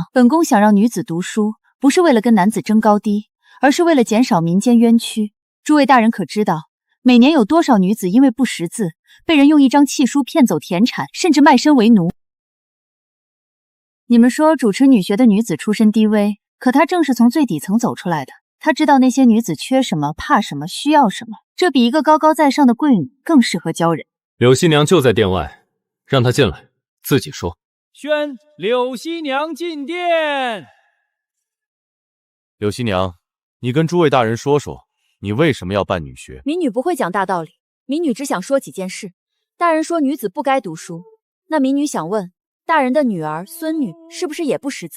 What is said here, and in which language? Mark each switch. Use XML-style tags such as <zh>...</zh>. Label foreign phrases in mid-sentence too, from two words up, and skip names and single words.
<zh>本宮想讓女子讀書，不是為了跟男子爭高低，而是為了減少民間冤屈。諸位大人可知道，每年有多少女子因為不識字，被人用一張契書騙走田產，甚至賣身為奴？你們說主持女學的女子出身低微，可她正是從最底層走出來的。她知道那些女子缺什麼、怕什麼、需要什麼，這比一個高高在上的貴女更適合教人。柳熙娘就在殿外，讓她進來。自己說。宣柳熙娘進殿。柳熙娘，你跟諸位大人說說，你為什麼要辦女學？民女不會講大道理，民女只想說幾件事。大人說女子不該讀書，那民女想問，大人的女兒、孫女是不是也不識字？</zh>